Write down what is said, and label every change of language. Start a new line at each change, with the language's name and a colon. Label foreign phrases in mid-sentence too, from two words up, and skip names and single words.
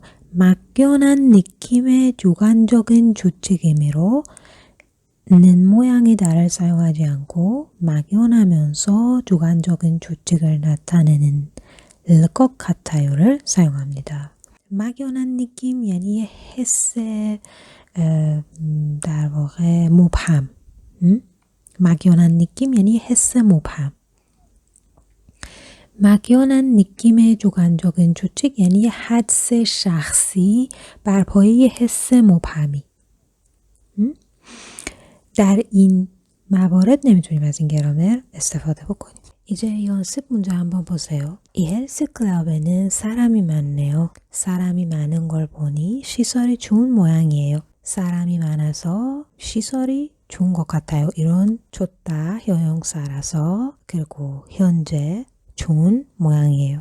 Korean: 막연한 느낌의 주관적인 추측이므로 는 모양이 다를 사용하지 않고 막연하면서 주관적인 추측을 나타내는 것 같아요를 사용합니다. 막연한 느낌
Persian: یعنی حس در واقع مبهم.
Korean: 막연한 느낌
Persian: یعنی حس مبهم.
Korean: 막연한 느낌의 주관적인 추측
Persian: یعنی حدس شخصی بر پایه حس مبهمی. در این موارد نمیتونیم از این گرامر استفاده بکنیم.
Korean: 이제 연습 문제 한번 보세요. 이 헬스클럽에는 사람이 많네요. 사람이 많은 걸 보니 시설이 좋은 모양이에요. 사람이 많아서 시설이 좋은 것 같아요. 이런 좋다 형용사라서 그리고 현재 좋은 모양이에요.